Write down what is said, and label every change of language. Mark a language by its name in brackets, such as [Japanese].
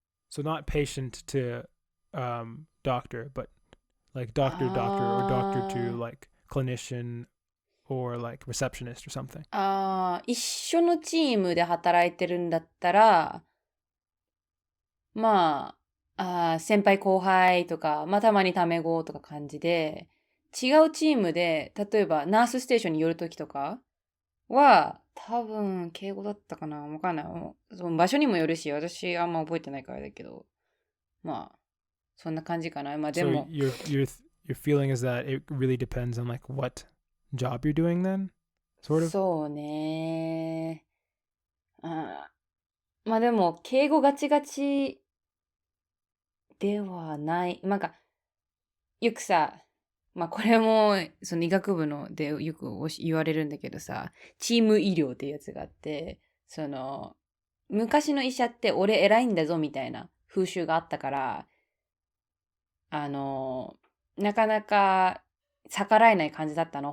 [English] So not patient to doctor, but like doctor doctor or doctor to あ like clinician or like receptionist or something. [Japanese] 一緒のチームで働いてるんだったら、ま先輩後輩とか、まあ、たまにタメ語とか感じで、違うチームで、例えばナースステーションに寄るときとかは、多分、敬語だったかなわかんない。その場所にもよるし、私あんま覚えてないからだけど、まあ、そんな感じかな。まあで [English] So [Japanese] も、 [English] your feeling is that it really depends on like what job you're doing then, sort of. [Japanese] そうね。まあでも、敬語ガチガチではない。なんか、よくさ、まあこれも、その医学部のでよく言われるんだけどさ、チーム医療っていうやつがあって、昔の医者って俺偉いんだぞみたいな風習があったから、あの、なかなか逆らえない感じだったの。